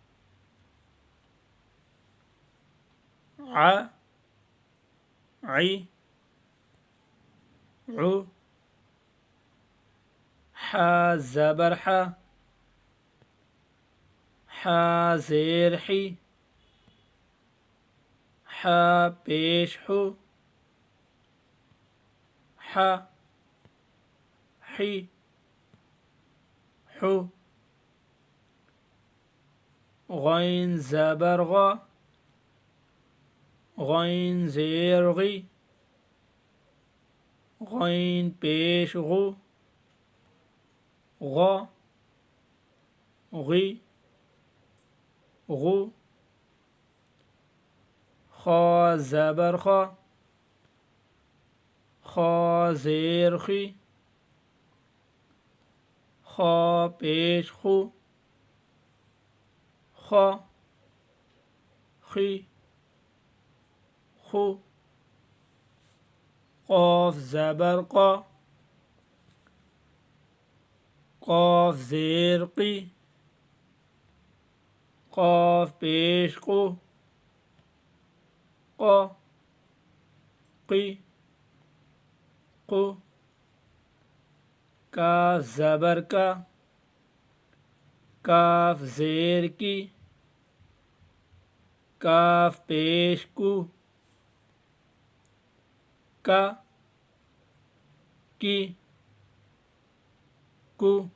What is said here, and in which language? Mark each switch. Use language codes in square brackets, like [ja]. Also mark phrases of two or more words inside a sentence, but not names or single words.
[ur] ع، عی، عو، ح زبر ح، ح زیر حی، ح پیش حو، ح، حی، حو، غین زبر غ، غین زیر غی، غین پیش غو، غ، غی، غو، خا زبر خا، خا زیر خی، خا پیش خو، خا، خی، خو، قاف زبر قا، قاف زیر قی، قاف پیش قو، قا، قی، قو، کاف زبر کا، کاف زیر کی، کاف پیش کو، کا کی کو.